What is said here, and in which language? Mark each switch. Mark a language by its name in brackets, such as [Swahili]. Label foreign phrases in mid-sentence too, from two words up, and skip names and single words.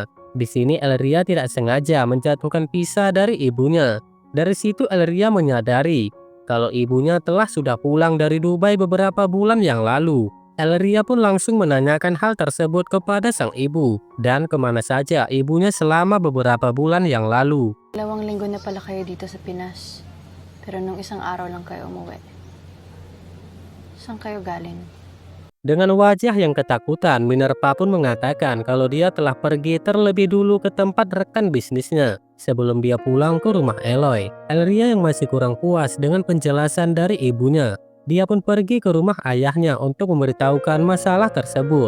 [Indonesian] Di sini Elleria tidak sengaja menjatuhkan pisah dari ibunya. Dari situ Elleria menyadari kalau ibunya sudah pulang dari Dubai beberapa bulan yang lalu. Elleria pun langsung menanyakan hal tersebut kepada sang ibu dan kemana saja ibunya selama beberapa bulan yang lalu. [Filipino] 2 linggo na pala kayo dito sa Pinas, pero nung isang araw lang kayo umuwi. Saan kayo galing? [Indonesian] Dengan wajah yang ketakutan, Minerva pun mengatakan kalau dia telah pergi terlebih dulu ke tempat rekan bisnisnya sebelum dia pulang ke rumah Eloy. Elleria yang masih kurang puas dengan penjelasan dari ibunya. Dia pun pergi ke rumah ayahnya untuk memberitahukan masalah tersebut.